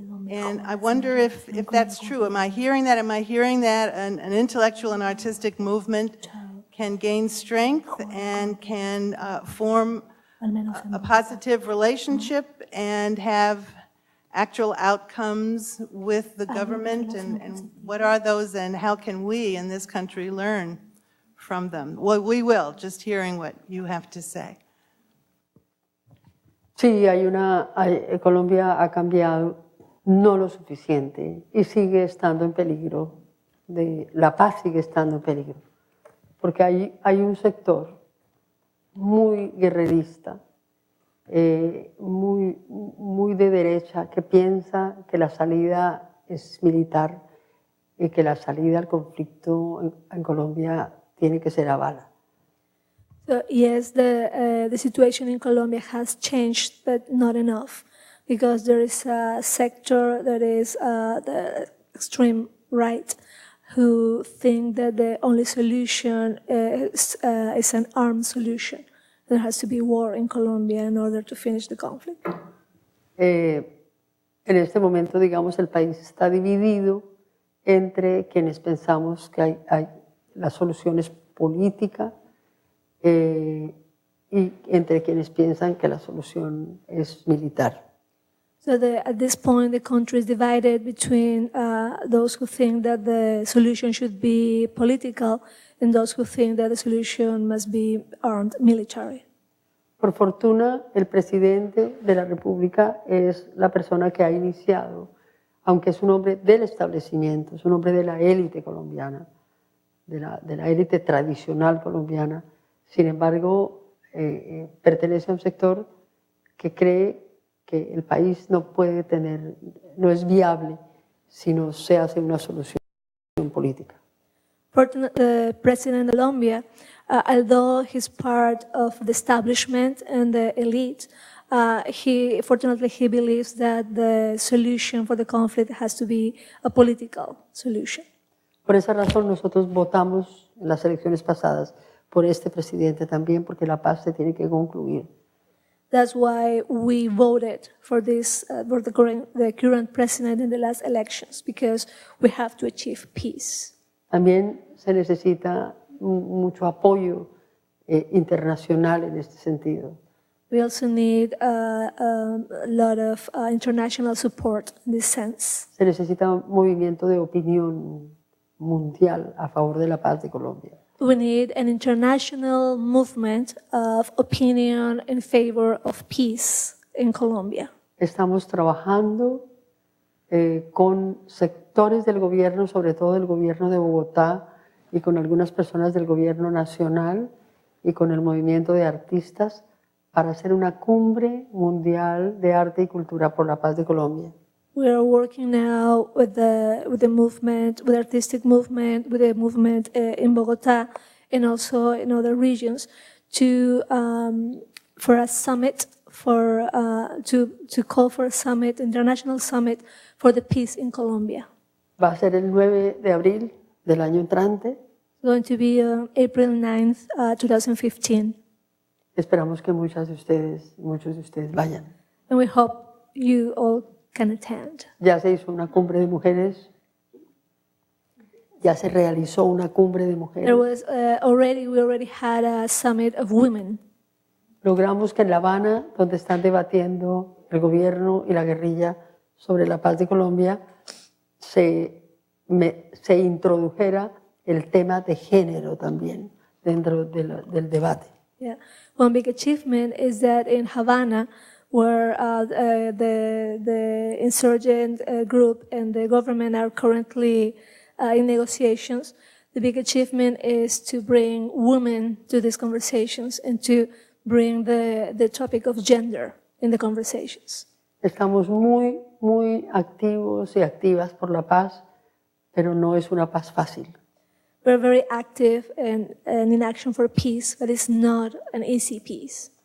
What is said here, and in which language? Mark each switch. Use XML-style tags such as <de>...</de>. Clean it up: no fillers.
<en>And I wonder if that's true. Am I hearing that? Am I hearing that an intellectual and artistic movement can gain strength and can form a positive relationship and have actual outcomes with the government? And what are those, and how can we in this country learn from them? Well, we will, just hearing what you have to say.</en> <es>Sí, Colombia ha cambiado, no lo suficiente, y sigue estando en peligro, la paz sigue estando en peligro, porque hay un sector muy guerrerista, muy de derecha, que piensa que la salida es militar y que la salida al conflicto en Colombia tiene que ser a bala.</es> <en>So yes, the situation in Colombia has changed, but not enough, because there is a sector that is the extreme right, who think that the only solution is an armed solution. There has to be war in Colombia in order to finish the conflict.</en> <es>En este momento, digamos, el país está dividido entre quienes pensamos que la solución es política, y entre quienes piensan que la solución es militar.</es> <en>So at this point, the country is divided between those who think that the solution should be political and those who think that the solution must be armed military.</en> <es>Por fortuna, el presidente de la República es la persona que ha iniciado, aunque es un hombre del establecimiento, es un hombre de la élite colombiana, de la élite tradicional colombiana. Sin embargo, pertenece a un sector que cree que el país no es viable si no se hace una solución política.</es> <en>The president of Colombia, although he's part of the establishment and the elite, he believes that the solution for the conflict has to be a political solution.</en> <es>Por esa razón nosotros votamos en las elecciones pasadas por este presidente también, porque la paz se tiene que concluir.</es> <en>That's why we voted for this, for the current president in the last elections, because we have to achieve peace.</en> <es>También se necesita mucho apoyo internacional en este sentido.</es> <en>We also need a lot of international support in this sense.</en> <es>Se necesita un movimiento de opinión mundial a favor de la paz de Colombia.</es> <en>We need an international movement of opinion in favor of peace in Colombia.</en> <es>Estamos trabajando con sectores del gobierno, sobre todo del gobierno de Bogotá, y con algunas personas del gobierno nacional y con el movimiento de artistas para hacer una cumbre mundial de arte y cultura por la paz de Colombia.</es> <en>We are working now with the movement, with the artistic movement, with the movement in Bogotá and also in other regions to for a summit to call for a summit, international summit for the peace in Colombia.</en> <es>Va a ser el 9 de abril del año entrante.</es> <en>It's going to be on April 9th, 2015.</en> <es>Esperamos que muchos de ustedes vayan.</es> <en>And we hope you all can attend.</en> <es>Ya se hizo una cumbre de mujeres. Ya se realizó una cumbre de mujeres.</es> <en>There was we already had a summit of women.</en> <es>Logramos que en La Habana, donde están debatiendo el gobierno y la guerrilla sobre la paz de Colombia, se introdujera el tema de género también dentro del debate.</es> <en>Yeah. One big achievement is that in Havana, where the insurgent group and the government are currently in negotiations, the big achievement is to bring women to these conversations and to bring the topic of gender in the conversations.</en> <es>Estamos muy activos y activas por la paz, pero no es una paz fácil.</es> <en>We're very active and in action for peace, but it's not an easy peace.</en>